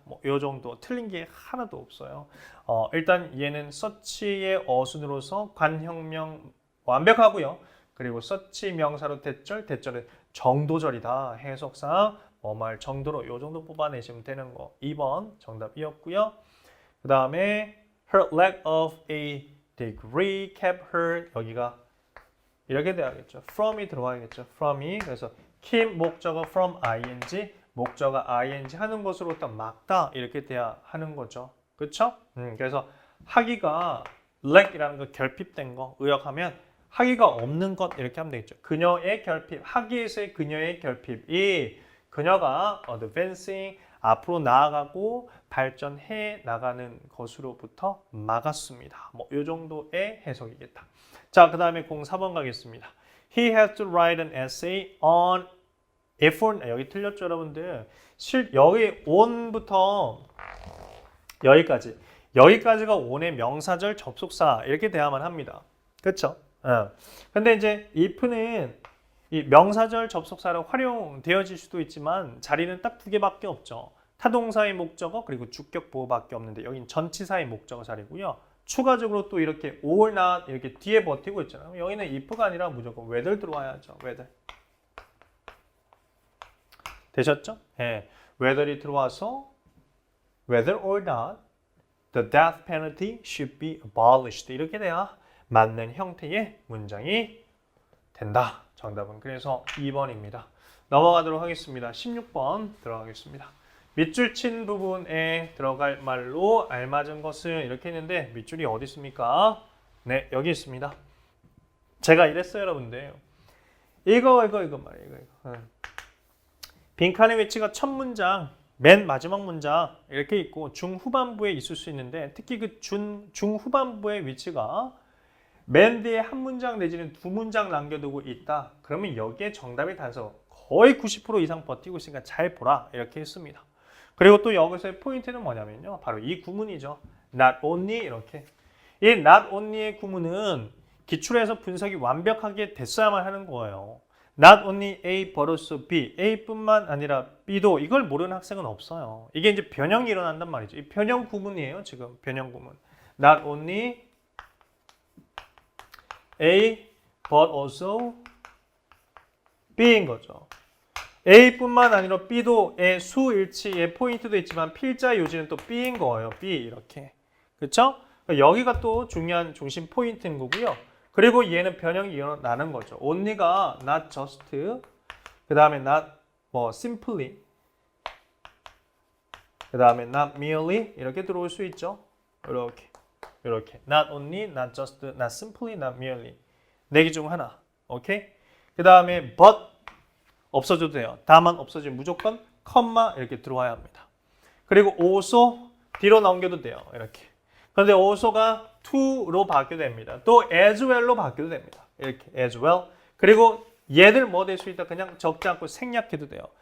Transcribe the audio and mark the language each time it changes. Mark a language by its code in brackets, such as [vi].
[ko] 뭐 이 정도 틀린 게 하나도 없어요. 일단 얘는 such의 어순으로서 관형명 완벽하고요. 그리고 such 명사로 대절은 정도절이다. 해석상 말 정도로 요 정도 뽑아내시면 되는 거. 2번 정답이었고요. 그 다음에 [en] her lack of a degree kept her [ko] 여기가 이렇게 돼야겠죠. from이 들어가야겠죠. from이 그래서 keep 목적어 from ing 목적어 ing 하는 것으로부터 막다 이렇게 돼야 하는 거죠. 그렇죠? 그래서 하기가 lack이라는 거 결핍된 거 의역하면 하기가 없는 것 이렇게 하면 되겠죠. 그녀의 결핍 하기에서의 그녀의 결핍이 그녀가 advancing 앞으로 나아가고 발전해 나가는 것으로부터 막았습니다. 뭐 이 정도의 해석이겠다. 자, 그 다음에 04번 가겠습니다. [en] He had to write an essay on effort. [ko] 여기 틀렸죠, 여러분들. 여기 on부터 여기까지가 on의 명사절 접속사 이렇게 돼야만 합니다. 그렇죠? 근데 이제 if는 이 명사절 접속사로 활용되어질 수도 있지만 자리는 딱 2개밖에 없죠. 타동사의 목적어 그리고 주격 보호밖에 없는데 여긴 전치사의 목적어 자리고요. 추가적으로 또 이렇게 or not 이렇게 뒤에 버티고 있잖아요. 여기는 if가 아니라 무조건 whether 들어와야죠. [en] whether. [ko] 되셨죠? 네. [en] whether [ko] 이 들어와서 [en] whether or not the death penalty should be abolished [ko] 이렇게 돼야 맞는 형태의 문장이 된다. 정답은 그래서 2번입니다. 넘어가도록 하겠습니다. 16번 들어가겠습니다. 밑줄 친 부분에 들어갈 말로 알맞은 것은 이렇게 했는데 밑줄이 어디 있습니까? 네, 여기 있습니다. 제가 이랬어요, 여러분들. 이거 말이에요. 이거. 빈칸의 위치가 첫 문장, 맨 마지막 문장 이렇게 있고 중후반부에 있을 수 있는데 특히 그 중후반부의 위치가 맨 뒤에 한 문장 내지는 두 문장 남겨두고 있다. 그러면 여기에 정답이 단서 거의 90% 이상 버티고 있으니까 잘 보라. 이렇게 했습니다. 그리고 또 여기서의 포인트는 뭐냐면요. 바로 이 구문이죠. [en] not only [ko] 이렇게. 이 not only의 구문은 기출에서 분석이 완벽하게 됐어야만 하는 거예요. [en] Not only A but also B. [ko] A뿐만 아니라 B도 이걸 모르는 학생은 없어요. 이게 이제 변형이 일어난단 말이죠. 이 변형 구문이에요. 지금 변형 구문. [en] Not only A but also B인 [ko] 거죠. A뿐만 아니라 B도의 수일치의 포인트도 있지만 필자 요지는 또 B인 거예요. B 이렇게. 그렇죠? 여기가 또 중요한 중심 포인트인 거고요. 그리고 얘는 변형이 일어나는 거죠. only가 not just, 그 다음에 not simply, 그 다음에 not merely 이렇게 들어올 수 있죠. 이렇게 [en] not only, not just, not simply, not merely [ko] 네 개 중 하나. 오케이? 그 다음에 but 없어져도 돼요. 다만 없어지면 무조건 컴마 이렇게 들어와야 합니다. 그리고 also 뒤로 넘겨도 돼요. 이렇게. 그런데 also가 to로 바뀌어도 됩니다. 또 as well로 바뀌어도 됩니다. 이렇게 [en] as well. [ko] 그리고 얘들 뭐 될 수 있다. 그냥 적지 않고 생략해도 돼요.